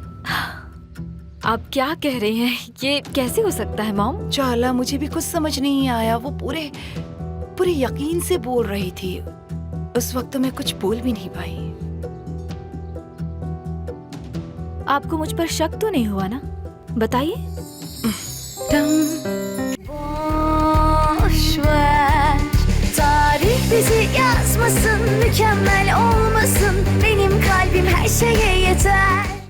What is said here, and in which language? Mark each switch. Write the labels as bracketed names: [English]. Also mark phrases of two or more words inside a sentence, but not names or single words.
[Hindi] आप क्या कह रहे हैं? ये कैसे हो सकता है मॉम? चाला मुझे भी कुछ समझ नहीं आया। वो पूरे यकीन से बोल रही थी। उस वक्त तो मैं कुछ बोल भी नहीं पाई। आपको मुझ पर şak तो नहीं हुआ ना? बताइए। [Turkish] Tarih bizi yazmasın, mükemmel olmasın. Benim kalbim her şeye yeter.